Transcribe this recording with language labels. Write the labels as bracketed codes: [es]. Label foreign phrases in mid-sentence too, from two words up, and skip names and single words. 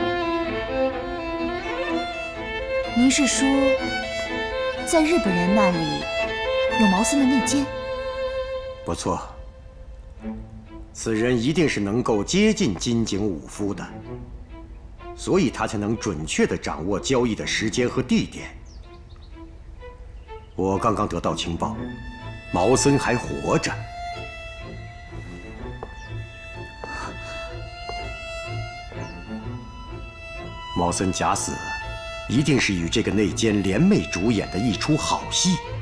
[zh] 您是說，在日本人那裡有毛森的內奸？不錯，此人一定是能夠接近金井武夫的，所以他才能準確地掌握交易的時間和地點。我剛剛得到情報，毛森還活着。毛森假死，一定是與這個內奸聯袂主演的一出好戲。